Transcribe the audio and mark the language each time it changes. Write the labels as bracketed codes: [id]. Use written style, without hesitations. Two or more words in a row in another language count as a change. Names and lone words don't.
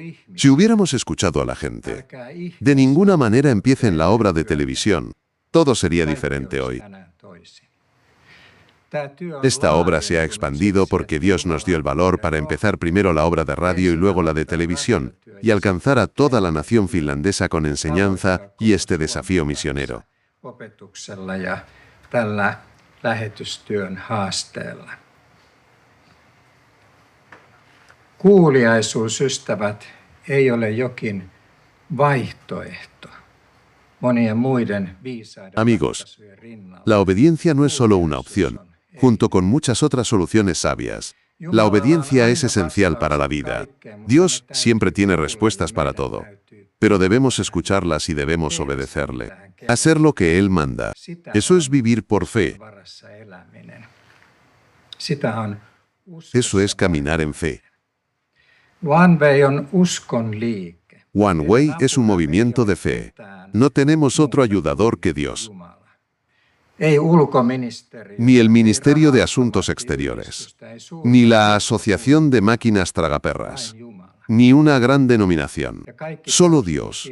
[es] Si hubiéramos escuchado a la gente, de ninguna manera empiecen la obra de televisión, todo sería diferente hoy. Esta obra se ha expandido porque Dios nos dio el valor para empezar primero la obra de radio y luego la de televisión, y alcanzar a toda la nación finlandesa con enseñanza y este desafío misionero. [fi] Tällä lähetystyön haasteella. Kuuliaisuus, ystävät, ei ole jokin vaihtoehto monien muiden viisaiden [es] Amigos, [fi] ratkaisujen rinnalla. [es] la obediencia no es solo una opción, junto con muchas otras soluciones sabias. La obediencia es esencial para la vida. Dios siempre tiene respuestas para todo, pero debemos escucharlas y debemos obedecerle. Hacer lo que Él manda. Eso es vivir por fe. Eso es caminar en fe. [fi] One Way on uskon liike. [es] One Way es un movimiento de fe. No tenemos otro ayudador que Dios. Ni el Ministerio de Asuntos Exteriores, ni la Asociación de Máquinas Tragaperras, ni una gran denominación. Solo Dios.